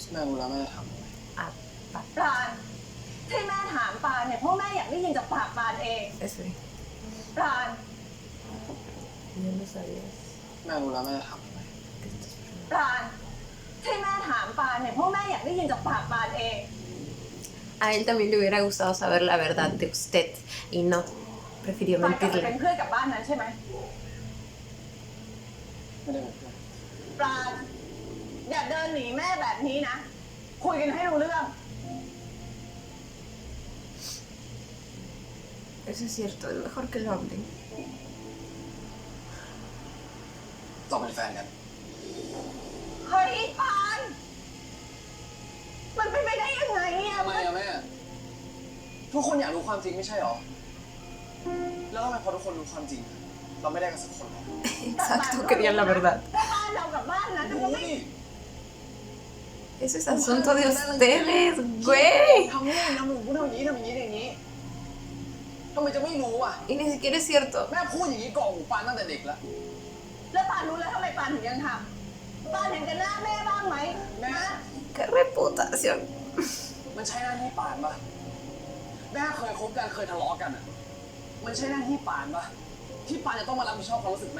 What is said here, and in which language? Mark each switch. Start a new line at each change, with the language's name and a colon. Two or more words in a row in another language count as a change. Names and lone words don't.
Thai: แม่รู้แล้วแม่จะทำอะไร
Spanish: Ah, va.
Thai: ปราณที่แม่ถามปราณเนี่ยเพราะแม่อยากได้ยินจากปากปราณเอง
Spanish: Esperen.
Thai: ปราณ
Spanish: No lo sabías.
Thai: แม่รู้แล้วแม่จะทำอะไร
Spanish: ¿Qué estás esperando?
Thai: ปราณที่แม่ถามปราณเนี่ยเพราะแม่อยากได้ยินจากปากปราณเอง
Spanish: A él también le hubiera gustado saber la verdad de usted y no prefirió
Thai: ปราณกลับมาเป็น
Spanish: mentirle.
Thai: เพื่อนกับบ้านนั้นใช่ไหม ไม่ได้เป็นเพื่อน ปราณอย่าเดินหนีแม่แบบนี้นะ คุยกันให้รู้เรื่อง
Spanish: Eso es cierto, es mejor que lo hablen.
Thai: เราเป็นแฟนกัน เฮ้ยปานมันเป็นไปได้ยังไงเนี่ย ทำไมอะแม่ ทุกคนอยากรู้ความจริงไม่ใช่หรอ แล้วทำไมพอทุกคนรู้ความจริง เราไม่ได้กันสักคนหรอ
Spanish: Exacto, querían la verdad.
Thai: แต่บ้านเรากับบ้านนั้นมัน รู้ ก็ไม่ ดิ
Spanish: Eso es asunto de ustedes, güey.
Thai: ทำนู่นทำนู่นทำอย่างนี้ทำอย่างนี้อย่างนี้ทำไมจะไม่รู้อ่ะ
Spanish: Y ni siquiera es cierto.
Thai: แม่พูดอย่างนี้ก่อนหูปานตั้งแต่เด็กแล้ว แล้วปานรู้แล้วทำไมปานถึงยังทำปานเห็นกันหน้าแม่บ้างไหม แม่ นะ
Spanish: Qué reputación.
Thai: มันใช่หน้าที่ปานปะแม่เคยคบกันเคยทะเลาะกันอ่ะ มันใช่หน้าที่ปานปะที่ปานจะต้องมารับผิดชอบความรู้สึกแม่